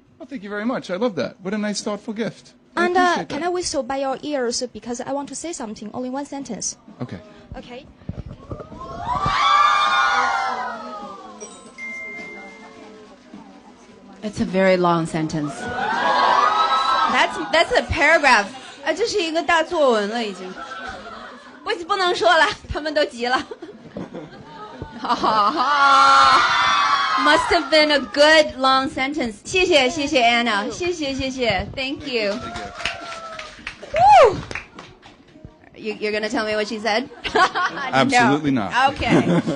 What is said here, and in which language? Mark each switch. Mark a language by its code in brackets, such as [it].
[en] Well, thank you very much. I love that. What a nice, thoughtful gift. And appreciate can that. I whistle by your ears because I want to say something, only 1 sentence. Okay. Okay. It's a very long sentence. That's a paragraph. [zh] 这是一个大作文了已经。我不能说了，他们都急了。 [en] Must have been a good long sentence. [zh] 谢谢 [en] Anna. 谢谢 Thank you. Woo! You're going to tell me what she said? Absolutely No. not. Okay.